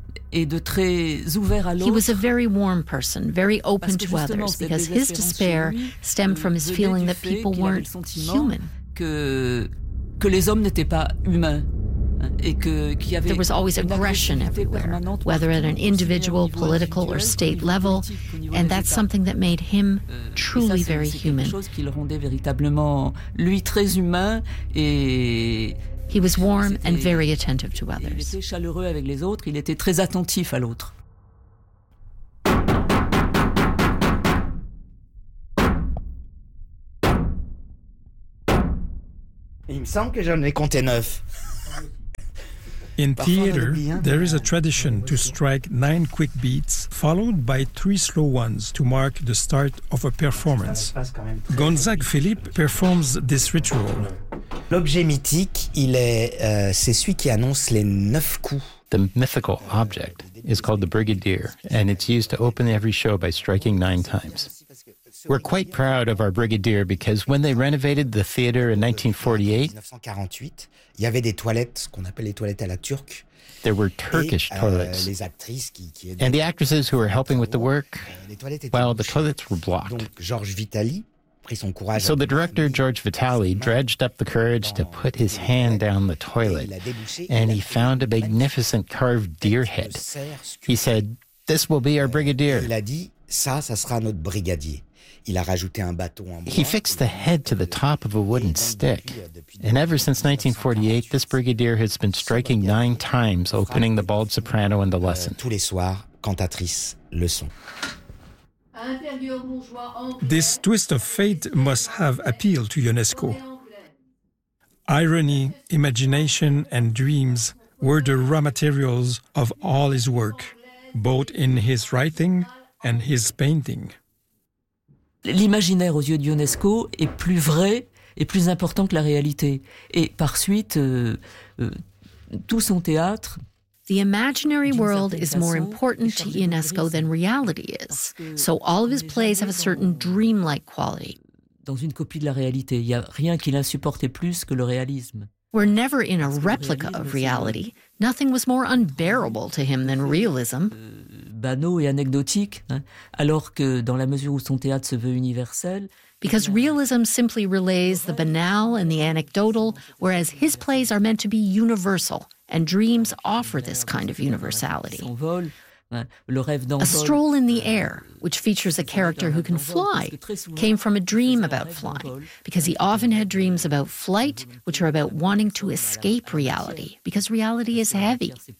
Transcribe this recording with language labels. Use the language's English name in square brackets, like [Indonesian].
[English] He was a very warm person, very open to others, because his despair stemmed from his feeling that people weren't human. [French] Que les hommes n'étaient pas humains et que qu'il y avait [English] there was always aggression everywhere, whether at an individual, political, or state level, and that's something that made him truly very human. [French] Chose qui le rendait véritablement lui très humain et [English] he was warm and very attentive to others. [French] Il était chaleureux avec les autres, il était très attentif à l'autre. Il me semble que j'en ai compté neuf. [English] In theater, there is a tradition to strike 9 quick beats, followed by 3 slow ones to mark the start of a performance. Gonzague Philippe performs this ritual. [French] L'objet mythique, il est, c'est celui qui annonce les 9 coups. [English] The mythical object is called the brigadier, and it's used to open every show by striking 9 times. We're quite proud of our brigadier because when they renovated the theater in 1948, [French] il y avait des toilettes, ce qu'on appelle les toilettes à la turque. [English] There were Turkish toilets. [French] Les actrices qui [English] and the actresses who were helping with the work, well, the toilets were blocked. [French] Donc, George Vitali prit son courage. [English] So the director, George Vitali, dredged up the courage to put his hand down the toilet, and he found a magnificent carved deer head. He said, "This will be our brigadier." [French] Il a dit, "Ça, ça sera notre brigadier." Il a rajouté un bâton en bois. [English] He fixed the head to the top of a wooden stick. And ever since 1948, this brigadier has been striking 9 times, opening the bald soprano in the lesson. [French] Tous les soirs, cantatrice, leçon. [English] This twist of fate must have appealed to UNESCO. Irony, imagination and dreams were the raw materials of all his work, both in his writing and his painting. [French] L'imaginaire aux yeux de UNESCO est plus vrai et plus important que la réalité. Et par suite, tout son théâtre. [English] The imaginary world is more important to UNESCO than reality is. So all of his plays have a certain dreamlike quality. [French] Dans une copie de la réalité, il n'y a rien qui l'insupportait plus que le réalisme. [English] We're never in a replica of reality. Nothing was more unbearable to him than realism. [French] Banal et anecdotique, hein, alors que dans la mesure où son théâtre se veut universel. [English] Because realism simply relays the banal and the anecdotal, whereas his plays are meant to be universal, and dreams offer this kind of universality. A Stroll in the Air, which features a character who can fly, came from a dream about flying, because he often had dreams about flight, which are about wanting to escape reality, because reality is heavy.